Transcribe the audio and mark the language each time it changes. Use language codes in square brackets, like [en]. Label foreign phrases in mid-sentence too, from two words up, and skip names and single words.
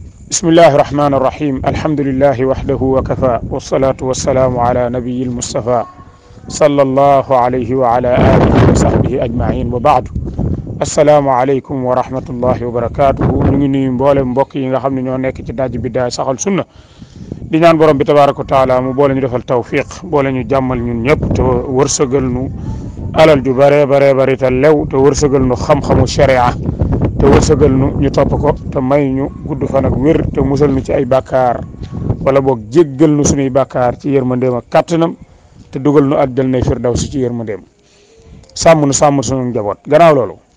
[ar] بسم الله الرحمن الرحيم الحمد لله وحده وكفى والصلاة والسلام على نبي المصطفى صلى الله عليه وعلى آله وصحبه أجمعين وبعد السلام عليكم ورحمة الله وبركاته [wo] ñu ngi mboolem mbokk yi nga xam ne ñoo nekk ci daj bi daay saxal sunna di ñaan borom bi [ar] تبارك وتعالى [wo] mu boole ñu defal tawfiq boole ñu jàmmal ñun ñëpp te wërsëgal nu alal ju bare bare te lew te wërsëgal nu xam-xamu sharia te wërsëgal nu ñu topp ko te may ñu gudd fan ak wér te musal nu ci ay bàkkaar wala boog jéggal nu suñuy bàkkaar ci yërmandeem ak kàttanam te dugal nu àjjana firdawsi ci yërmandeem sàmm nu sàmm sunu njaboot gannaaw loolu